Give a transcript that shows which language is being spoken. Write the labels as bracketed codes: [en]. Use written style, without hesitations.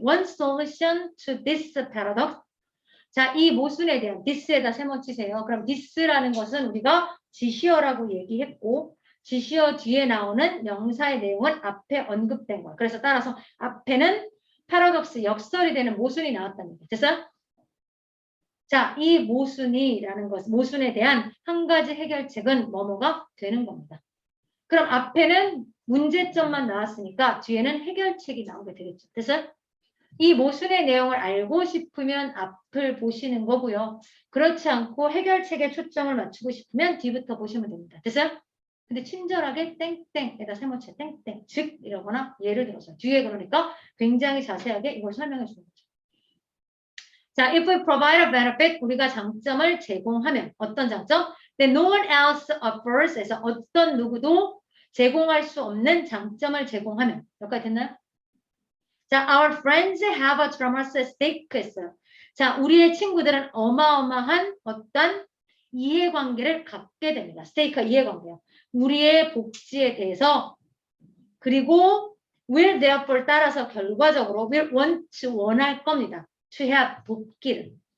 [en] One solution to this paradox. [ko] 자, 이 모순에 대한 this에다 세모 치세요. 그럼 this라는 것은 우리가 지시어라고 얘기했고 지시어 뒤에 나오는 명사의 내용은 앞에 언급된 거야. 그래서 따라서 앞에는 paradox 역설이 되는 모순이 나왔답니다. 됐어요? 자, 이 모순이라는 것, 모순에 대한 한 가지 해결책은 뭐뭐가 되는 겁니다. 그럼 앞에는 문제점만 나왔으니까 뒤에는 해결책이 나오게 되겠죠. 됐어요? 이 모순의 내용을 알고 싶으면 앞을 보시는 거고요. 그렇지 않고 해결책에 초점을 맞추고 싶으면 뒤부터 보시면 됩니다. 됐어요? 근데 친절하게 땡땡에다 세모체 땡땡 즉 이러거나 예를 들어서 뒤에 그러니까 굉장히 자세하게 이걸 설명해 주는 거죠. 자, if we provide a benefit, 우리가 장점을 제공하면 어떤 장점? Then no one else offers 에서 어떤 누구도 제공할 수 없는 장점을 제공하면 여기까지 됐나요? [en] 자, our friends have a tremendous stake 했어요. [ko] 자, 우리의 친구들은 어마어마한 어떤 이해관계를 갖게 됩니다. 스테이크가 이해관계요. 우리의 복지에 대해서 그리고 will therefore 따라서 결과적으로 will want 원할 겁니다. [en] to have 복귀를.